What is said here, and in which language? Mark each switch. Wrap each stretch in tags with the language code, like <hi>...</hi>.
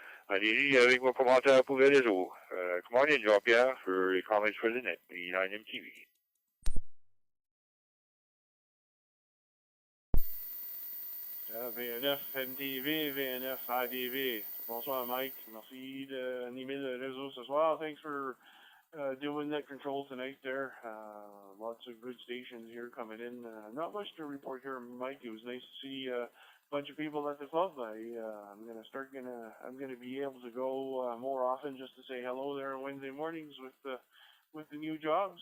<fr>Allez-y avec vos commentaires pour les réseaux.</fr> <en>Come on in, Jean-Pierre, for your comments for the net, V9MTV.</en> <fr>VNF MTV, VNF IDV. Bonsoir, Mike. Merci d'animer le réseau ce soir.</fr> <en>Thanks for doing net control tonight there. Lots of good stations here coming in. Not much to report here, Mike. It was nice to see a bunch of people at the club. I'm gonna be able to go more often just to say hello there on Wednesday mornings with the new job.</en>